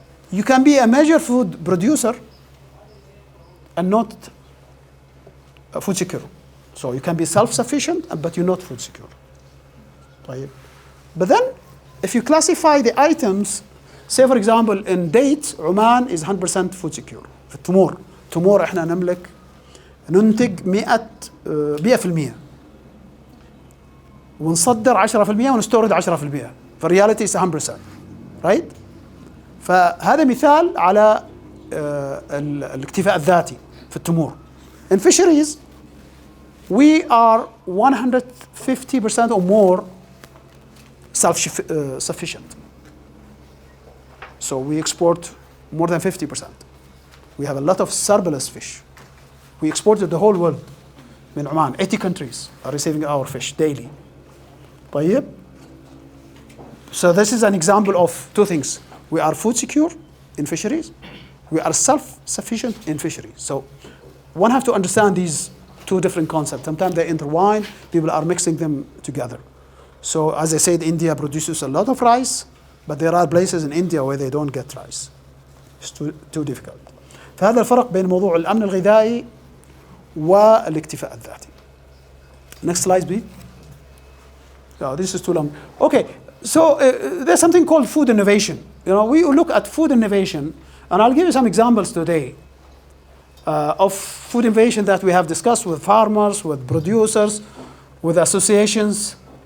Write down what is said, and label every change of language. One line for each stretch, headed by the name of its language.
English: You can be a major food producer and not food secure. So you can be self-sufficient, but you're not food secure. Right? But then, if you classify the items, say for example, in dates, Oman is 100% food secure.
Arabic: في التمور احنا ننتج 100% ونصدر 10% ونستورد 10%. فالرياليتي
English: is 100%. Right?
Arabic: فهذا مثال على الاكتفاء الذاتي في التمور.
English: In fisheries, we are 150% or more self-sufficient. So we export more than 50%. We have a lot of surplus fish. We export to the whole world. In Oman, 80 countries are receiving our fish daily.
Arabic: طيب?
English: So this is an example of two things. We are food secure in fisheries. We are self-sufficient in fisheries. So one have to understand these two different concepts. Sometimes they intertwine. People are mixing them together. So as I said, India produces a lot of rice, but there are places in India where they don't get rice. It's too difficult.
Arabic: فهذا الفرق بين موضوع الأمن الغذائي والاكتفاء الذاتي.
English: Next slide, please. No, this is too long. Okay, so there's something called food innovation. We look at food innovation, and I'll give you some examples today of food innovation that we have discussed with farmers, with producers, with associations.